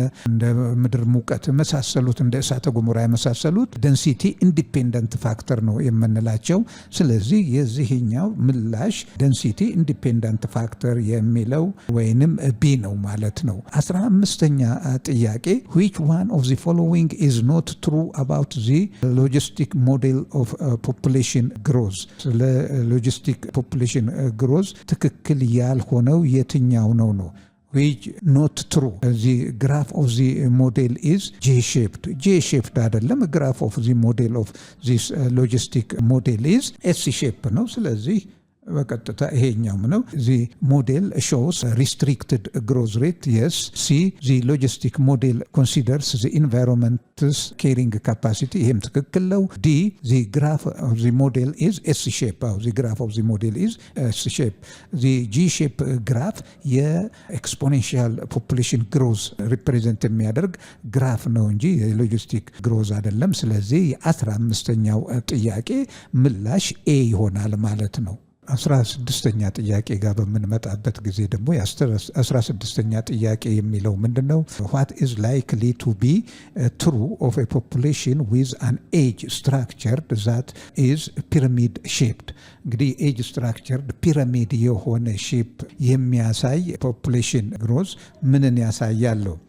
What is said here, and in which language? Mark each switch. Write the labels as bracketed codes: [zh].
[am] እንደ ምድር ሙቀት መሳሰሉት፣ እንደ እሳተ ገሞራ የመሳሰሉት [en] ደንሲቲ ኢንዲፔንደንት ፋክተር [am] ነው የምንላቸው። ስለዚህ የዚህኛው ምላሽ ደንሲቲ ኢንዲፔንደንት ፋክተር የሚለው ወይንም ቢ ነው ማለት ነው። 15ኛ ጥያቄ [en] which one of the following is not true about the logistic model of population growth? [am] ለሎጂስቲክ ፖፑሌሽን ግሮዝ ትክክል ያልሆነው የትኛው ነው? [en] which not true. The graph of the model is J-shaped. J-shaped [am] አይደለም። [en] graph of the model of this logistic model is S-shaped [am] ነው። ስለዚህ በቀጥታ ይሄኛው ነው። [en] the model shows restricted growth rate. yes. C, the logistic model considers the environment's carrying capacity. [am] ይሄም ትክክል ነው። [en] D, the graph of the model is S-shape. the graph of the model is S-shape. the G-shape graph [am] የኤክስፖኔንሻል [en] ፖፑሌሽን ግሮዝ ሪፕሬዘንት [am] የሚያደርግ ግራፍ ነው እንጂ የሎጂስቲክ ግሮዝ አይደለም። ስለዚህ የ15ኛው ጥያቄ ምላሽ ኤ ይሆናል ማለት ነው። 16ኛ ጥያቄ ጋር በምንመጣበት ጊዜ ደግሞ የ16ኛ ጥያቄ የሚለው ምንድነው? [en] what is likely to be true of a population with an age structured that is pyramid shaped? [am] እንግዲህ [en] age structured pyramid [am] የሆነ ሼፕ የሚያሳይ [en] population growth [am] ምንን ያሳያል?